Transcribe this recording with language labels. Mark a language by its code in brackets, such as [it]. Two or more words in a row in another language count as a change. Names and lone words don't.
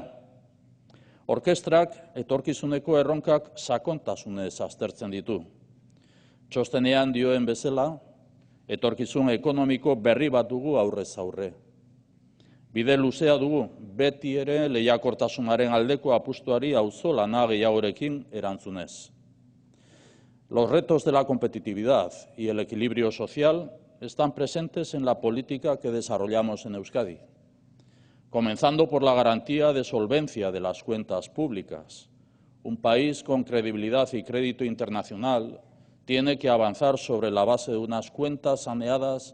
[eu] Orkestrak etorkizuneko erronkak sakontasunez aztertzen ditu. Txostenean dioen bezala, etorkizun ekonomiko berri bat dugu aurrez aurre. Bide luzea dugu, beti ere lehiakortasunaren aldeko apustuari auzolana gehiagorekin erantzunez. [es] Los retos de la competitividad y el equilibrio social están presentes en la política que desarrollamos en Euskadi, comenzando por la garantía de solvencia de las cuentas públicas. Un país con credibilidad y crédito internacional tiene que avanzar sobre la base de unas cuentas saneadas